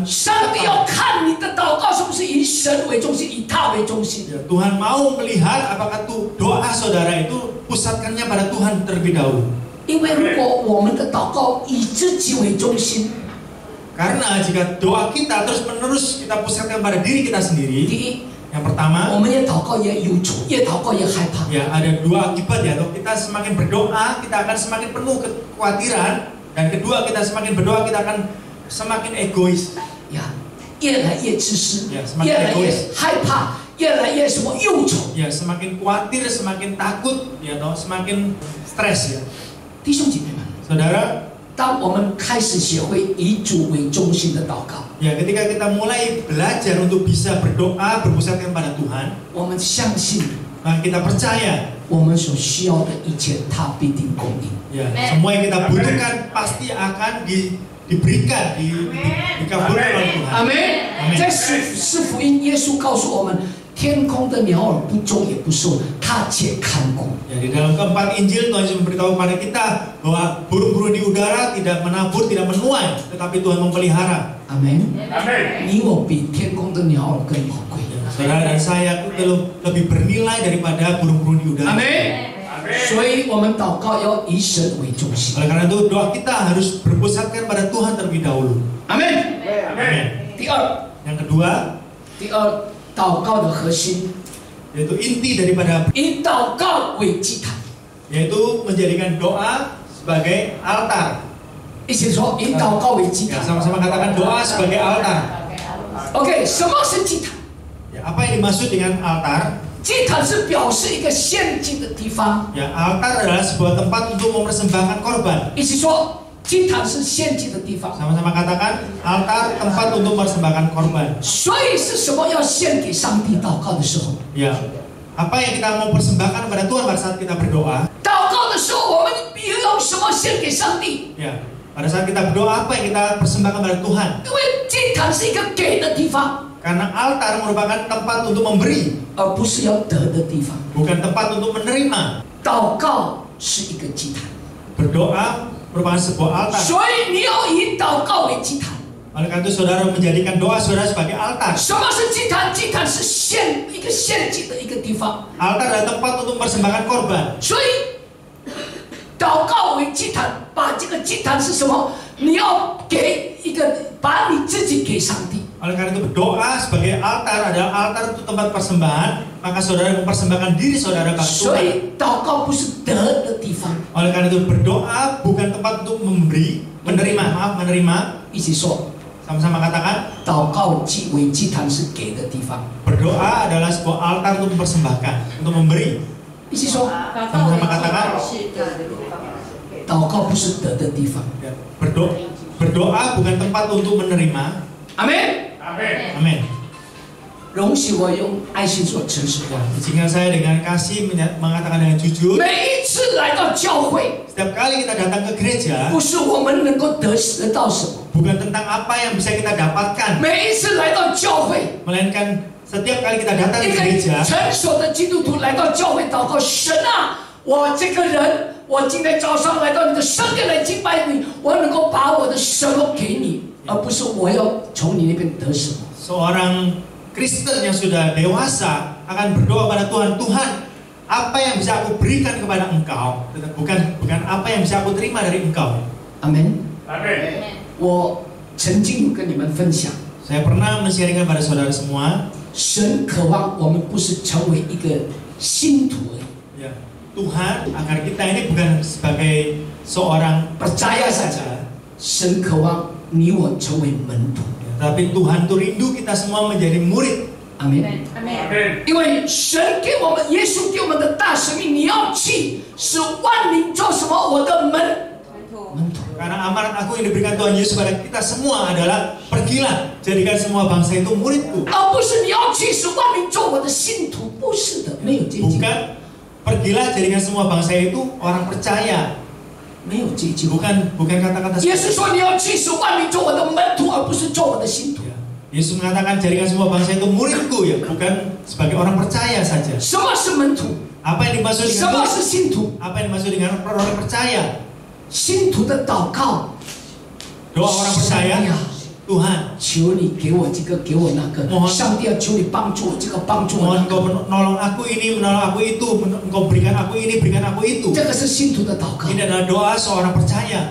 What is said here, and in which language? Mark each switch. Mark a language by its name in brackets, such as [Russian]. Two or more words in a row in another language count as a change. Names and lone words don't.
[Chinese] 上帝要看你的祷告是不是以神为中心，以他为中心。 [Indonesian] Ya, Tuhan mau melihat apakah doa saudara itu pusatkannya pada Tuhan terlebih dahulu. [Chinese] 因为如果我们的祷告以自己为中心， [Indonesian] Karena jika doa kita terus menerus kita pusatkan pada diri kita [Chinese] 第 [Indonesian] sendiri, [Chinese] 一， [Indonesian] yang pertama, [Chinese] 我们也祷告也忧愁，越祷告越害怕。 [Indonesian] ya ada dua akibat ya. Kalau kita semakin berdoa, kita akan semakin penuh kekhawatiran, dan kedua kita semakin berdoa kita akan semakin egois. [Chinese] 呀，越来越自私， [Indonesian] Ya, semakin [Chinese] 越来越 [Indonesian] egois. [Chinese] 害怕，越来越什么忧愁。 [Indonesian] Ya, semakin khawatir, semakin takut, ya, semakin stres ya. [Chinese] 弟兄姐妹们， [Indonesian] Saudara, [Chinese] 当我们开始学会以主为中心的祷告， [Indonesian] ya ketika kita mulai belajar untuk bisa berdoa berpusatkan pada Tuhan, [Chinese] 我们相信 [Indonesian] maka kita percaya [Chinese] 我们所需要的一切，他必定供应。 [Indonesian] ya semua yang kita butuhkan pasti akan diberikan, dikabulkan oleh Tuhan. [Chinese] 阿门。 [Indonesian] Amen [Chinese] 在四福音，耶稣告诉我们，天空的鸟儿不种也不收，他且看顾。 [Indonesian] Ya, di dalam keempat Injil Tuhan Yesus memberitahu kepada kita bahwa burung-burung di udara tidak menabur, tidak menuai, tetapi Tuhan memelihara. [Chinese] 阿门。你我比天空的鸟儿更宝贵。 [Indonesian] Saudara dan saya itu lebih bernilai daripada burung-burung di udara. [Chinese] 阿门。所以我们祷告要以神为中心。 [Indonesian] Oleh karena itu doa kita harus berpusatkan pada Tuhan terlebih dahulu. [Chinese] 阿门。 [Indonesian] Amin. [Chinese] 第二， [Indonesian] Yang kedua, [Chinese] 祷告的核心 [Indonesian] yaitu inti daripada [Chinese] 以祷告为祭坛。 [Indonesian] yaitu menjadikan doa sebagai altar. [Chinese] 一起说，以祷告为祭 [Indonesian] Ya, [Chinese] 坛。 [Indonesian] sama-sama katakan doa sebagai altar. [Chinese] OK，什么是祭坛？ [Indonesian] Ya, apa yang dimaksud dengan altar? [Chinese] 祭坛是表示一个献祭的地方。 [Indonesian] Ya, altar adalah sebuah tempat untuk mempersembahkan korban. [Chinese] 一起说，祭坛是献祭的地方。 [Indonesian] Sama-sama katakan altar tempat untuk mempersembahkan korban. [Chinese] 所以是什么要献给上帝祷告的时候？ [Indonesian] Ya, apa yang kita mau persembahkan kepada Tuhan pada saat kita berdoa? [Chinese] 祷告的时候，我们用什么献给上帝？ [Indonesian] Ya, pada saat kita berdoa apa yang kita persembahkan pada Tuhan? [Chinese] 因为祭坛是一个给的地方， [Indonesian] Karena altar merupakan tempat untuk memberi, [Chinese] 而不是要得的地方。 [Indonesian] bukan tempat untuk menerima. [Chinese] 祷告是一个祭坛， [Indonesian] Berdoa merupakan sebuah altar. [Chinese] 所以你要以祷告为祭坛。 [Indonesian] Oleh karena itu saudara menjadikan doa saudara sebagai altar. [Chinese] 什么是祭坛？祭坛是一个献祭的一个地方。 [Indonesian] Altar adalah tempat untuk mempersembahkan korban. [Chinese] 所以祷告为祭坛，把这个祭坛是什么？你要给一个，把你自己给上帝。 [Indonesian] Oleh karena itu berdoa sebagai altar adalah altar itu tempat persembahan, maka saudara mempersembahkan diri saudara bagi [Chinese] 所 [Indonesian] Tuhan. [Chinese] 以祷告不是得的地方。 [Indonesian] Oleh karena itu berdoa bukan tempat untuk memberi, menerima. [Chinese] 一起说， [Indonesian] Sama-sama katakan, [Chinese] 祷告为祭坛是给的地方。 [Indonesian] berdoa adalah sebuah altar untuk mempersembahkan, untuk memberi. [Chinese] 一起说， [Indonesian] Sama-sama katakan, [Chinese] 祷告不是得的地方。 [Indonesian] ya, berdoa bukan tempat untuk menerima. [Chinese] 阿门。 [Indonesian] Amin. [Chinese] 容许我用爱心所陈述的。 [Indonesian] Izinkan saya dengan kasih mengatakan dengan jujur. [Chinese] 每一次来到教会， [Indonesian] Setiap kali kita datang ke gereja, [Chinese] 不是我们能够得到什么， [Indonesian] bukan tentang apa yang bisa kita dapatkan, [Chinese] 每一次来到教会， [Indonesian] melainkan setiap kali kita datang [Chinese] 一 [Indonesian] ke [Chinese] 个 [Indonesian] gereja, [Chinese] 成熟的基督徒来到教会祷告，神啊，我这个人，我今天早上来到你的圣殿来敬拜你，我能够把我的什么给你，而不是我要从你那边得什么。 [Indonesian] seorang Kristen yang sudah dewasa akan berdoa pada Tuhan, Tuhan, apa yang bisa aku berikan kepada Engkau, bukan apa yang bisa aku terima dari Engkau. [Chinese] 阿门。 [Indonesian] Amin. [Chinese] 我曾经有跟你们分享， [Indonesian] Saya pernah men-sharingkan pada saudara semua, [Chinese] 神渴望我们不是成为一个信徒而已， [Indonesian] ya, Tuhan agar kita ini bukan sebagai seorang percaya saja， [Chinese] 神渴望你我成为门徒。 [Indonesian] tapi Tuhan tuh rindu kita semua menjadi murid. [Chinese] 阿门。 [Indonesian] Amin. [Chinese] 因为神给我们，耶稣给我们的大使命，你要去使万民做什么？我的门徒。 [Indonesian] Karena amanat aku yang diberikan Tuhan Yesus pada kita semua adalah pergilah, jadikan semua bangsa itu muridku. [Chinese] 而不是你要去使万民做我的信徒，不是的，没有这句， [Indonesian] Bukan pergilah, jadikan semua bangsa itu orang percaya. [Chinese] 没有这句。 [Indonesian] Bukan kata-kata [Chinese] 耶稣说你要去使万民做我的门徒，而不是做我的信徒。 [Indonesian] Yesus mengatakan jadikan semua bangsa itu muridku, ya, bukan sebagai orang percaya saja. [Chinese] 什么是门徒？ [Indonesian] Apa yang dimaksud [Chinese] 什 [Indonesian] dengan [Chinese] 么是信徒？ [Indonesian] apa yang dimaksud dengan orang percaya? [Chinese] 信徒的祷告， [Indonesian] Doa orang [Chinese] 上 [Indonesian] percaya, [Chinese] 帝啊， [Indonesian] Tuhan, [Chinese] 求你给我这个，给我那个。上帝啊，求你帮助我这个，帮助我 [Indonesian] mohon [Chinese] 那 [Indonesian] Engkau [Chinese] 个。 [Indonesian] menolong aku ini, menolong aku itu, Engkau berikan aku ini, berikan aku itu. [Chinese] 这个是信徒的祷告。 [Indonesian] Ini adalah doa seorang percaya.